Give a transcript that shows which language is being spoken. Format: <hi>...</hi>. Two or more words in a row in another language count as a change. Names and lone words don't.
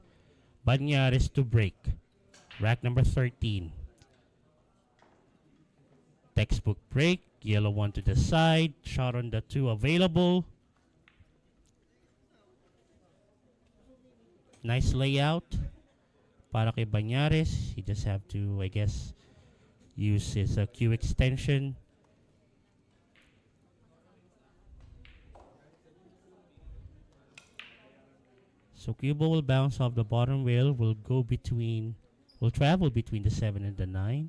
<en>Bañares to break. Rack number 13. Textbook break. Yellow one to the side. Shot on the 2 available. Nice layout</en> <tl>para kay</tl> <en>Bañares. He just have to, I guess, use his Q extension. So Cubo will bounce off the bottom rail, will travel between the 7 and the 9.</en>